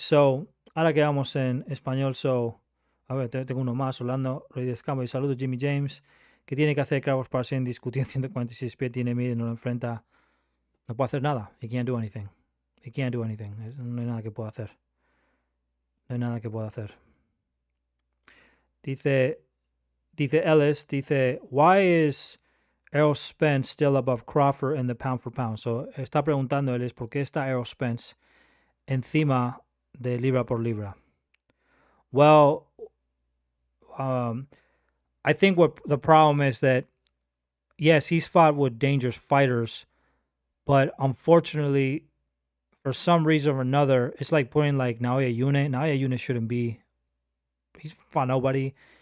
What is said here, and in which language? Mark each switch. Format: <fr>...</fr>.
<es>So, ahora que vamos en español, so. A ver, tengo uno más. Orlando Reyes Campo. Y saludos, Jimmy James. ¿Qué tiene que hacer Crawford para ser indiscutido? 146 pies, tiene miedo y no lo enfrenta. No puede hacer nada.</es> <en>He can't do anything.</en> <es>He can't do anything. No hay nada que pueda hacer. No hay nada que pueda hacer.</es> <en>Dice Ellis, why is Errol Spence still above Crawford in the pound for pound?</en> <es>So, está preguntando Ellis, ¿por qué está Errol Spence encima de libra por libra?</es> <en>Well, I think what the problem is that, yes, he's fought with dangerous fighters, but unfortunately, for some reason or another, it's like putting like Naoya Yune. Naoya Yune shouldn't be. He's fought nobody.</en>